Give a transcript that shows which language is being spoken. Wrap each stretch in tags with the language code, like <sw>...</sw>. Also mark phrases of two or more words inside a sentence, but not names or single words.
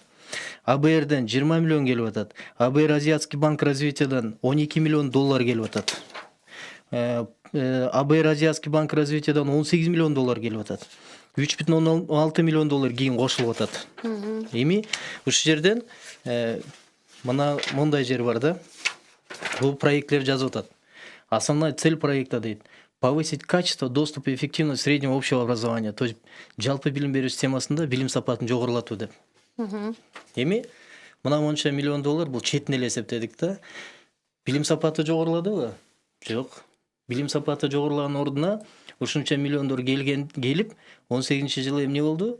<ky>АБРден 20 миллион келип атат. АБР Азиатский банк развитиядан 12 миллион доллар келип атат. АБР Азиатский банк развитиядан 18 миллион доллар келип атат. 3,6 миллион доллар кийин кошулуп атат. Эми ушул жерден мына мондай жер бар да. Бул проектлер жазып атат.</ky> <ru>Основная цель проекта</ru> <ky>дейт:</ky> <ru>повысить качество, доступ и эффективность среднего общего образования. То есть</ru> <ky>жалпы билим берүү системасында билим сапатын жогорулатуу деп. Эми мына монча миллион доллар бул четин эле эсептедик да. Билим сапаты жогоруладыбы? Жок. Билим сапаты жогорулаган ордуна ушунча миллиондор келип 18-жылы эмне болду?</ky>